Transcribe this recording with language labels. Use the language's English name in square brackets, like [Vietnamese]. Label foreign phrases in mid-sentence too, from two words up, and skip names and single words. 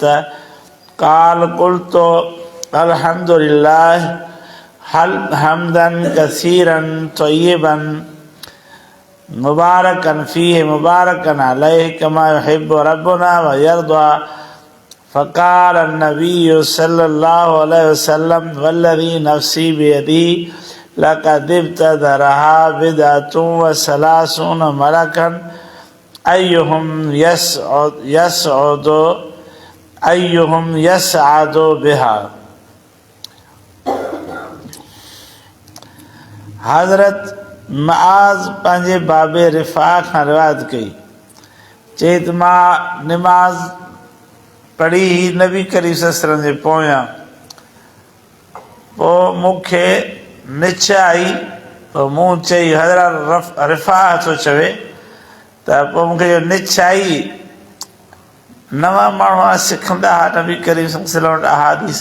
[Arabic] قال قلت الحمد لله حمدا كثيرا طيبا مباركا فيه مباركا عليه كما يحب ربنا ويرضى. فقال النبي صلى الله عليه وسلم والذي نفسي بيده لقد ابتدأها بضعة وثلاثون ملكا أيهم يصعد بها. [Sindhi] हज़रत मुआज़ पंहिंजे बाबे रिफ़ा खां रिवायत कई, चई त मां निमाज़ पढ़ी नबी करीम [Arabic] صلى الله عليه وسلم [Sindhi] जे पोयां, पोइ मूंखे निछ आई, पोइ मूं चई हज़रत रिफ़ा थो चवे त पोइ मूंखे जो निछ आई, नवां माण्हू सिखंदा नबी करीम [Arabic] صلى الله عليه وسلم [Sindhi] वटि अहादीस।